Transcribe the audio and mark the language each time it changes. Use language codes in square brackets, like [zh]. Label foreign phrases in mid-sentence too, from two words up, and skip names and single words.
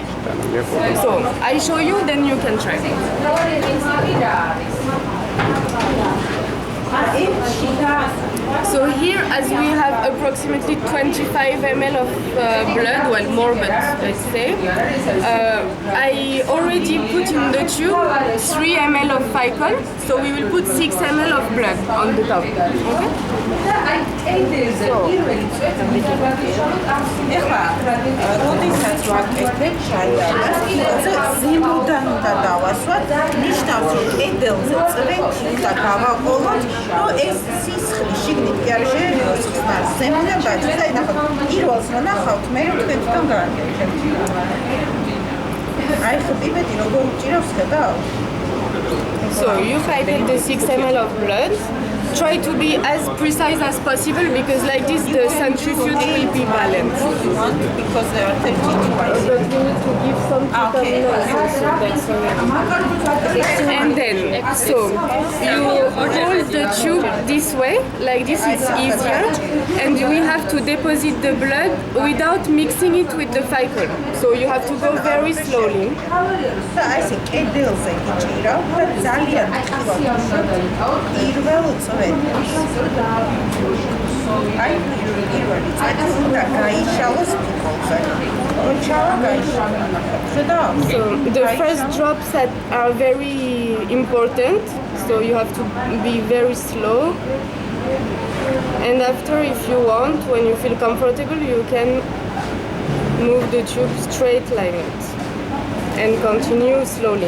[en] So I show you, then you can try. So here, as we have approximately 25 ml of blood, well more, but let's say, I already put in the tube 3 ml of ficle, so we will put 6 ml of blood on the top. Okay? [ka] ეხლა როდესაც ვაკეთებ შაიარას, ზემოდან უნდა დავასვათ, ნიშნავს რომ კედელზე წვეთი უნდა გავაყოლოთ, რომ ეს სისხლი შიგნით კი არ შეერევოს ხსნარს, ზემოდან გაჩნდა და ნახავთ, პირველს რომ ნახავთ, მე რომ თქვენ თვითონ გააკეთებთ. აი ხო პიპეტი როგორ უჭირავს ხედავ? [en] So you pipette the 6 ml of blood. Try to be as precise as possible because like this the centrifuge will be balanced. Because there are 32 But you need to give some and then so you hold the tube this way, like this it's easier, and we have to deposit the blood without mixing it with the cycle. So you have to go very slowly. [ka] და აი ესე კედელზე გიჭირავ და ძალიან პირველ წვეთს აი პირველი წვეთი უნდა გაიშალოს ფიქოლზე რომ ჩავა გაიშალა ხედავ [en] So the first drops that are very important, so you have to be very slow. And after, if you want, when you feel comfortable, you can move the tube straight like that and continue slowly.